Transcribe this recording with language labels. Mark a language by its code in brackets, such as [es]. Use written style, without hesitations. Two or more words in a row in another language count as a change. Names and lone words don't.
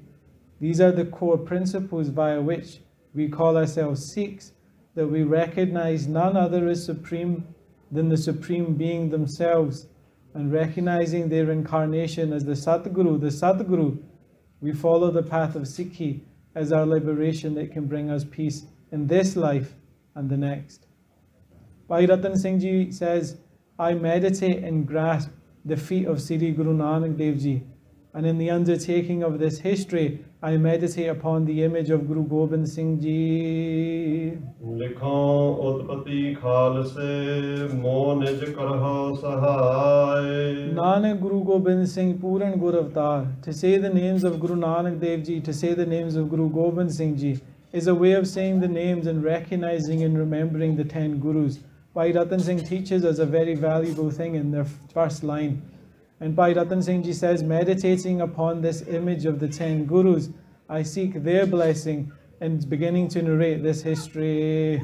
[en] These are the core principles via which we call ourselves Sikhs, that we recognize none other as supreme than the Supreme Being themselves, and recognizing their incarnation as the Satguru, we follow the path of Sikhi as our liberation that can bring us peace in this life and the next. Bhai Rattan Singh Ji says, I meditate and grasp the feet of Sri Guru Nanak Dev Ji, and in the undertaking of this history, I meditate upon the image of Guru Gobind Singh Ji. [pa] ਲਿਖੋਂ ਉਤਪਤਿ ਖਾਲਸੇ ਮੋ ਨਿਜ ਕਰਹੋ ਸਹਾਇ. ਨਾਨਕ ਗੁਰੂ ਗੋਬਿੰਦ ਸਿੰਘ ਪੂਰਨ ਗੁਰ ਅਵਤਾਰ. [en] To say the names of Guru Nanak Dev Ji, to say the names of Guru Gobind Singh Ji, is a way of saying the names and recognizing and remembering the 10 Gurus. Bhai Rattan Singh teaches us a very valuable thing in their first line. And Bhai Rattan Singh Ji says, meditating upon this image of the 10 Gurus, I seek their blessing, and beginning to narrate this history.